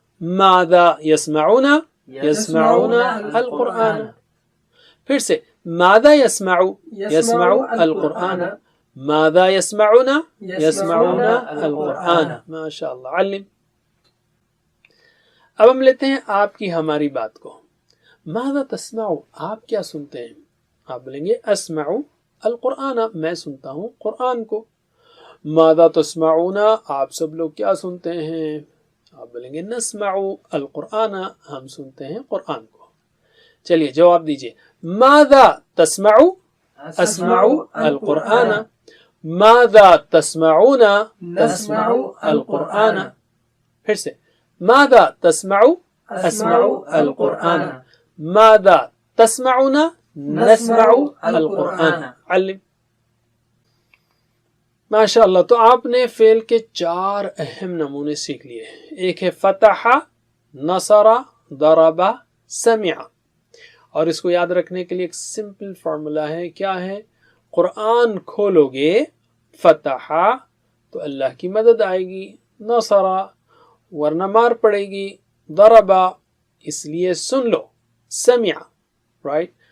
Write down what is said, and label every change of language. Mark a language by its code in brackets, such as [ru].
[ar] ماذا یسمعون, یسمعون القرآن. [ur] پھر سے. [ar] ماذا یسمع, یسمع القرآن. ماذا یسمعون, یسمعون القرآن. [ur] ماشاءاللہ. علم. اب ہم لیتے ہیں آپ کی ہماری بات کو. [ar] ماذا تسمع [ur] آپ کیا سنتے ہیں. آپ بولیں گے [ar] اسمع القرآن [ur] میں سنتا ہوں قرآن کو. [ar] ماذا تسمعون [ur] آپ سب لوگ کیا سنتے ہیں. آپ بولیں گے [ar] نسمع القرآن [ur] ہم سنتے ہیں قرآن کو. چلیے جواب دیجئے. [ar] ماذا تسمع, اسمع القرآن. ماذا تسمعون, نسمع القرآن. [ur] پھر سے. [ar] ماذا تسمع, اسمع القرآن. ماذا تسمعون, نسمع القرآن. علم. ماشاءاللہ. [ur] تو آپ نے فعل کے 4 اہم نمونے سیکھ لیے. ایک ہے فتح, نصر, ضرب, سمع. اور اس کو یاد رکھنے کے لیے ایک سمپل فارمولا ہے. کیا ہے. قرآن کھولو گے, فتح تو اللہ کی مدد آئے گی, نصر ورنہ مار پڑے گی, ضرب اس لیے سن لو, سمع, رائٹ.